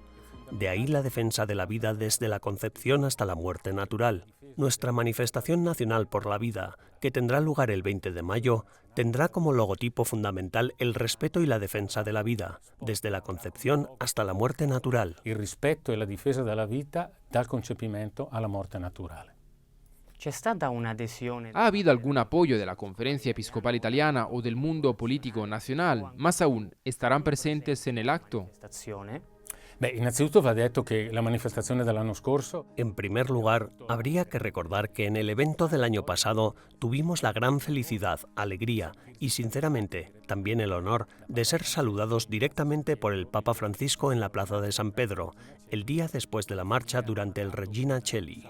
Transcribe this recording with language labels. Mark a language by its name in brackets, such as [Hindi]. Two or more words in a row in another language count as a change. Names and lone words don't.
[Spanish] De ahí la defensa de la vida desde la concepción hasta la muerte natural. Nuestra manifestación nacional por la vida, que tendrá lugar el 20 de mayo, tendrá como logotipo fundamental el respeto y la defensa de la vida, desde la concepción hasta la muerte natural. El respeto y la defensa de la vida [Italian] dal concepimento alla morte naturale. [Spanish] ¿Ha habido algún apoyo de la Conferencia Episcopal Italiana o del mundo político nacional? Más aún, ¿estarán presentes en el acto? [Italian] Innanzitutto va detto che la manifestazione dell'anno scorso. [Spanish] En primer lugar, habría que recordar que en el evento del año pasado tuvimos la gran felicidad, alegría y, sinceramente, también el honor de ser saludados directamente por el Papa Francisco en la Plaza de San Pedro, el día después de la marcha durante el Regina Coeli.